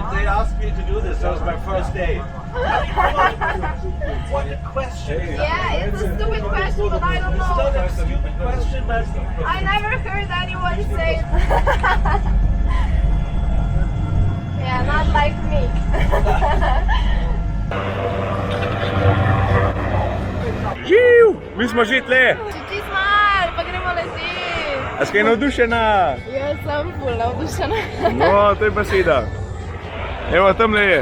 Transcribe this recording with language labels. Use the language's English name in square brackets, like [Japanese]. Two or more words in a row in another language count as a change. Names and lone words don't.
[English] they asked me to do this. That was my first day. What a question! Yeah, it's a stupid question, but I don't It's not know. a stupid question, but I never heard anyone say it. Yeah, not like me. [Slovenian] Živ! Mi smo že tle! Čisti smal, pa gremo leti. A si kaj navdušena? Jaz sem ful navdušena. No, to je beseda. Evo, tamle je.